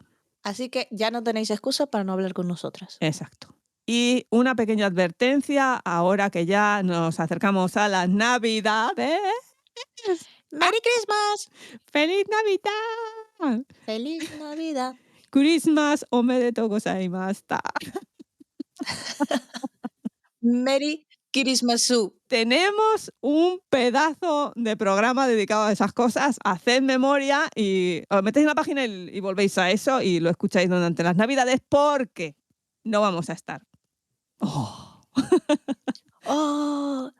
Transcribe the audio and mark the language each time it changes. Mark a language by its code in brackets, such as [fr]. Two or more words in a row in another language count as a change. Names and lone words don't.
[es] Así que ya no tenéis excusa para no hablar con nosotras. Exacto. Y una pequeña advertencia, ahora que ya nos acercamos a las Navidades. [en] ¡Merry Christmas! [es] ¡Feliz Navidad! ¡Feliz Navidad! [ja] クリスマスおめでとうございました. [en] ¡Merry Christmasu! [es] Tenemos un pedazo de programa dedicado a esas cosas. Haced memoria y os metéis en la página y volvéis a eso y lo escucháis durante las Navidades porque no vamos a estar. Oh. ¡Oh!